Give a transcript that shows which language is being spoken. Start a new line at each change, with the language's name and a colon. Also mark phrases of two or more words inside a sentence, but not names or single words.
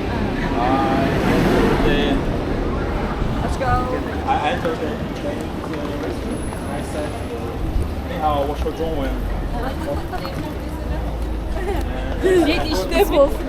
English: Let's go. I entered the Chinese university and I said,
Chinese: 你好，我说中文。
Polish: Jedziesz typów.